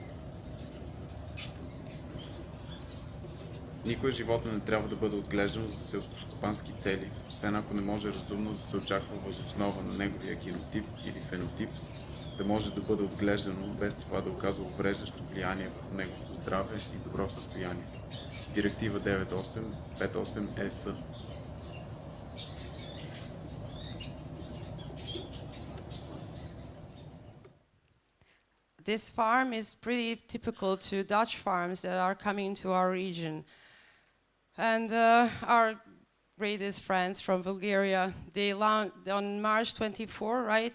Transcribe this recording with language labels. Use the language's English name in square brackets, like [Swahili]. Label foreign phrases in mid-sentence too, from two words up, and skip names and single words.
[Bulgarian] Никое животно не трябва да бъде отглеждано за селскостопански цели, освен ако не може разумно да се очаква въз основа на неговия генотип или фенотип, да може да бъде отглеждано без това да оказва увреждащо влияние върху неговото здраве и добро състояние. Директива 9858 ЕС. [English] This farm is pretty typical to Dutch farms that are coming to our region. And our greatest friends from Bulgaria, they launched on March 24, right?